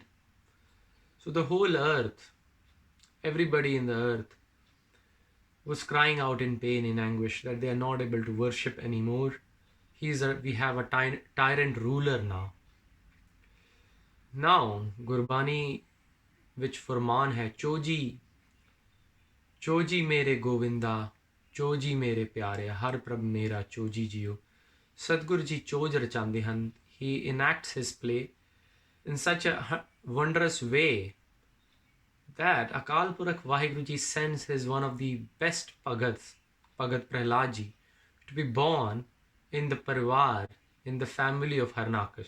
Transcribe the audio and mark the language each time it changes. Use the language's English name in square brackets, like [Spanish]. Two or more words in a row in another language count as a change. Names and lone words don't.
[English] So the whole earth, everybody in the earth was crying out in pain, in anguish, that they are not able to worship anymore. We have a tyrant ruler now. Now, Gurbani which [Punjabi] ਫਰਮਾਨ ਹੈ, ਚੋਜੀ ਮੇਰੇ ਗੋਵਿੰਦਾ, ਚੋਜੀ ਮੇਰੇ ਪਿਆਰੇ, ਹਰਿ ਪ੍ਰਭ ਮੇਰਾ ਚੋਜੀ ਜੀਉ. ਸਤਿਗੁਰੂ ਜੀ ਚੋਜ ਰਚਾਂਦੇ ਹਨ. [English] He enacts his play in such a wondrous way that Akal Purakh Vaheguru ji sends his one of the best Bhagats, Bhagat Prahlad ji, to be born in the parivar, in the family of Harnakash.